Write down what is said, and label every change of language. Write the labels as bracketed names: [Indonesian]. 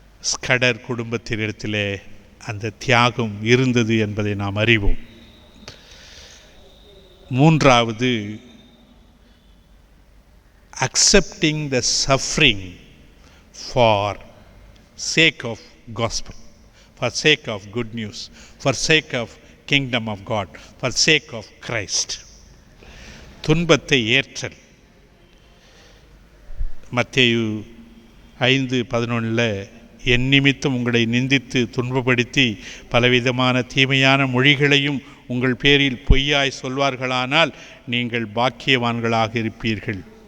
[Tamil] Scudder குடும்பத்தினிடத்திலே அந்த தியாகம் இருந்தது என்பதை நாம் அறிவோம். [English] 3வது, accepting the suffering for sake of gospel, for sake of good news, for sake of kingdom of God, for sake of Christ. [Tamil] துன்பத்தை ஏற்றல். மத்தேயு 5:11 என் நிமித்தம் உங்களை நிந்தித்து துன்பப்படுத்தி பலவிதமான தீமையான மொழிகளையும் உங்கள் பேரில் பொய்யாய் சொல்வார்களானால் நீங்கள் பாக்கியவான்களாக இருப்பீர்கள்.